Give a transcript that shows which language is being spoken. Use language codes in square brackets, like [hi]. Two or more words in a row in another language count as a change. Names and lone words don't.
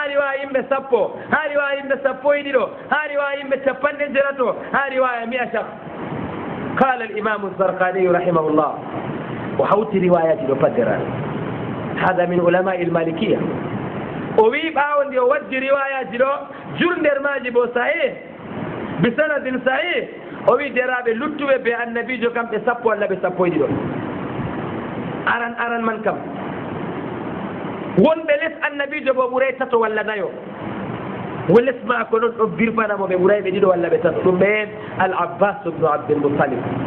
[ff] riwaya yimɓe sappo ha riwaya yimɓe sappo e ɗiɗo ha riwaya yimɓe capanɗe jeerato ha riwaya 100 [ar] شخص قال الإمام الزرقاني رحمه الله [ff] o hawti riwayati ɗo padderaɗe [ar] هذا من علماء المالكية [ff] o wi ɓaawo ndi o waddi riwayaji ɗo jurnder maaji bo [ar] صحيح بسند صحيح [ff] o wi deraaɓe luttuɓe be annabijo kam ɓe 10 walla ɓe 11 ɗo aran man kam wonɓe les annabijo bo ɓuuray 3 walla 4 wo les maako noon ɗo birfanamo ɓe ɓuuray ɓe 2 walla ɓe 3 ɗum ɓeen al abbas ibnu abdulmutalib